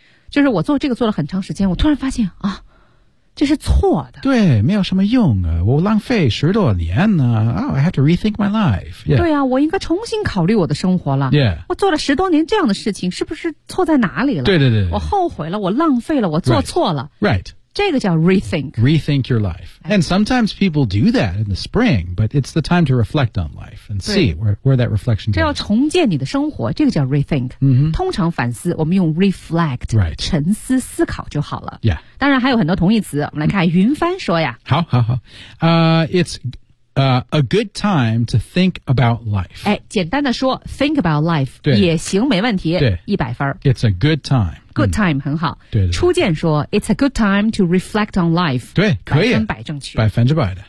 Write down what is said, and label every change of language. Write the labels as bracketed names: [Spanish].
[Chinese] 就是我做这个做了很长时间我突然发现啊这是错的。对没有什么用啊我浪费十多年呢、 [English] I have to rethink my life.、 [Chinese] Yeah. 对啊我应该重新考虑我的生活了。 [English] Yeah. [Chinese] 我做了十多年这样的事情是不是错在哪里了对对对。我后悔了我浪费了我做错了。 [English] Right. right. [Chinese] 这个叫 rethink. [English] Rethink your life. And sometimes people do that in the spring, but it's the time to reflect on life and see where that reflection goes. [Chinese] 这要重建你的生活，这个叫 rethink.、 Mm-hmm. 通常反思，我们用 reflect,、 [English] right. [Chinese] 沉思思考就好了。 [English] Yeah. [Chinese] 当然还有很多同义词，我们来看云帆说呀。好好好。 [English] It's a good time to think about life. [Chinese] 哎，简单的说 [English] think about life [Chinese] 也行，没问题，对，一百分。 [English] It's a good time. Good time,、 [Chinese] 很好。对对。初见说 [English] it's a good time to reflect on life. [Chinese] 对，可以，百分百正确，百分之百的。